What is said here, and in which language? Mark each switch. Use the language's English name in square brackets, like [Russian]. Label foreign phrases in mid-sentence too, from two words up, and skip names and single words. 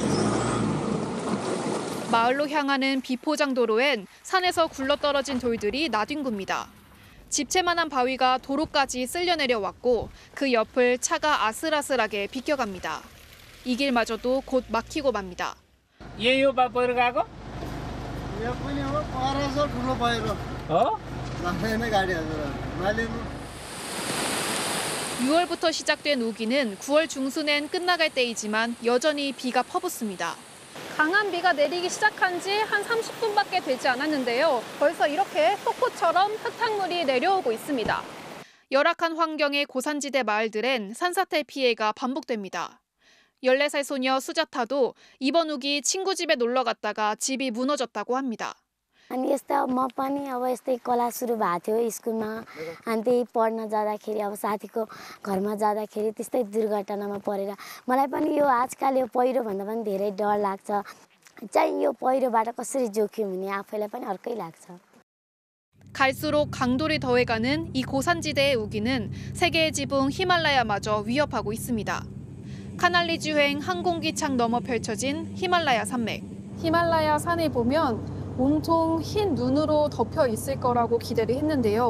[Korean] 마을로 향하는 비포장 도로엔 산에서 굴러떨어진 돌들이 나뒹굽니다. 집채만한 바위가 도로까지 쓸려 내려왔고 그 옆을 차가 아슬아슬하게 비껴갑니다. 이 길마저도 곧 막히고 맙니다. [Nepali] यो बापर गएको यो पनि हो परस ठुलो पहिरो हो लाग्दैन गाडी हजुर मैले [Korean] 6월부터 시작된 우기는 9월 중순엔 끝나갈 때이지만 여전히 비가 퍼붓습니다. 강한 비가 내리기 시작한 지 한 30분밖에 되지 않았는데요. 벌써 이렇게 폭포처럼 흙탕물이 내려오고 있습니다. 열악한 환경의 고산지대 마을들엔 산사태 피해가 반복됩니다. 14살 소녀 수자타도 이번 우기 친구 집에 놀러 갔다가 집이 무너졌다고 합니다. [Nepali] अनि यस्तो म पनि अब यस्तै कला सुरु भएको थियो स्कुलमा अनि त्यही पढ्न जाँदाखेरि अब साथीको घरमा जाँदाखेरि त्यस्तै दुर्घटनामा परेर मलाई पनि यो आजकल यो पहिरो भन्दा पनि धेरै डर लाग्छ चाहिँ यो पहिरोबाट कसरी जोखिम हुने आफैलाई पनि अर्कै लाग्छ. [Korean] 갈수록 강돌이 더해가는 이 고산지대의 우기는 세계의 지붕 히말라야마저 위협하고 있습니다. 카날리주행 항공기창 너머 펼쳐진 히말라야 산맥. 히말라야 산을 보면 온통 흰 눈으로 덮여 있을 거라고 기대를 했는데요.